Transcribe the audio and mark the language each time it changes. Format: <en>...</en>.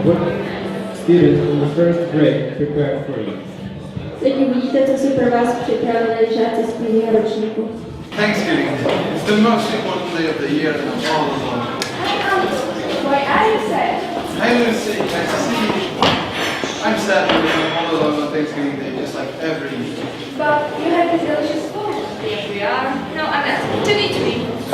<en>Students in the first grade prepare for you.</en> <cs>Teď uvidíte, co si pro vás připravili žáci z prvního ročníku.</cs> <en>Thanksgiving Day. It's the most important day of the year and I'm all alone. Why are you sad? Hi Lucy, nice to see you. I'm sad because I'm all alone on Thanksgiving Day, just like every year. But you have this delicious food. Yes, we are. No, I'm not. To me.</en>